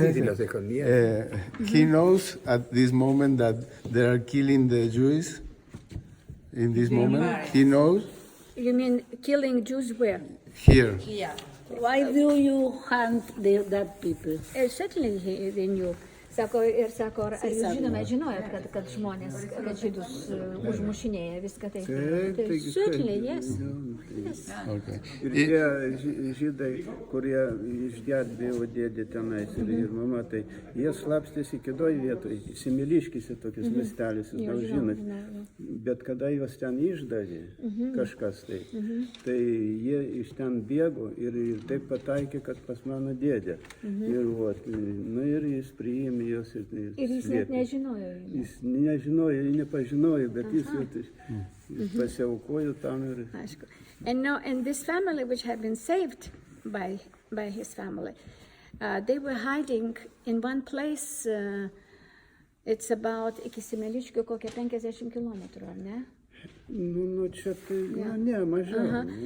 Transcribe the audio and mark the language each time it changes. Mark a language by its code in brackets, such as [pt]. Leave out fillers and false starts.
[en] He knows at this moment that they are killing the Jews. In this moment, he knows You mean killing Jews where? here. Why do you hunt that people? Certainly they knew. [lt] Sako, ar jūs žinojot, kad žmonės, kad žydus užmušinėja viską tai? [en] Certainly, yes. Okay. [lt] Ir tie žydai, kurie išgelbėjo dėdė tenais ir mama, tai jie slapstėsi kitoj vietoj, Semeliškėse tokius miestelis, gal žinot. Bet kada juos ten išdavė kažkas tai jie iš ten bėgo ir taip pataikė, kad pas mano dėdė. Ir jis priėmė juos ir jis net nežinojo. Jis nežinojo, jis nepažinojo, bet jis pasiaukojo tam ir... Aišku. [en] And this family which had been saved by his family, they were hiding in one place, it's about iki Semeliškių kokie 50 kilometrų, ar ne? [lt] Čia tai, mažiau.